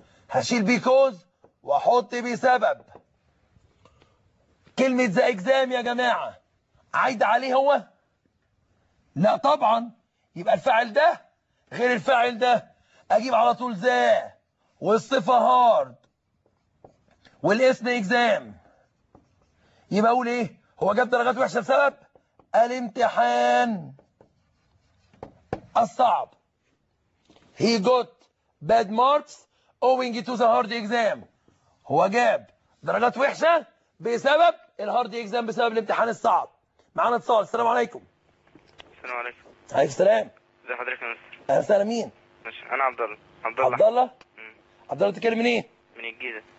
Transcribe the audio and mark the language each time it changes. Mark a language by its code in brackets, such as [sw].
[ar] هشيل because واحط بسبب. كلمة ذا اكزام يا جماعة عايد عليه هو؟ لا طبعا، يبقى الفعل ده غير الفعل ده. اجيب على طول ذا والصفة هارد والاسم اكزام، يبقى اقول ايه؟ هو جاب درجات وحشة بسبب الامتحان الصعب. [en] He got bad marks owing to the hard exam. [ar] هو جاب درجات وحشة بسبب الهارد اكزام، بسبب الامتحان الصعب. معانا اتصال. السلام عليكم. السلام عليكم. عليكم السلام. ازي حضرتك يا مستر؟ اهلا وسهلا. مين؟ ماشي. انا عبد الله. عبد الله. عبد الله؟ عبد الله بتتكلم منين؟ من الجيزة.